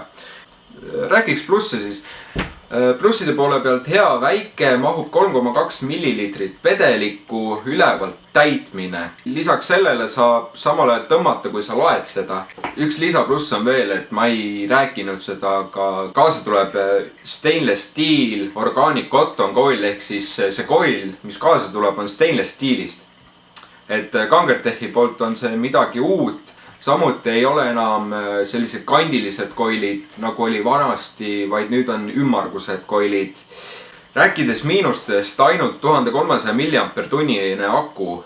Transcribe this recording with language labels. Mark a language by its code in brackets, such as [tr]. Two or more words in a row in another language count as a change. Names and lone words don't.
[et] Räägiks plusse siis. Plusside poole pealt hea väike, mahub 3,2 millilitrit vedelikku ülevalt täitmine. Lisaks sellele saab samal ajal tõmmata, kui sa laed seda. Üks lisapluss on veel, et ma ei rääkinud seda, aga kaasa tuleb [en] stainless steel organic cotton coil [et] ehk siis see coil, mis kaasa tuleb, on [en] stainless steelist. [et] Et Kangertechi poolt on see midagi uut. Samuti ei ole enam sellised kandilised koilid, nagu oli vanasti, vaid nüüd on ümmargused koilid. Rääkides miinustest, ainult 1300 mAh aku.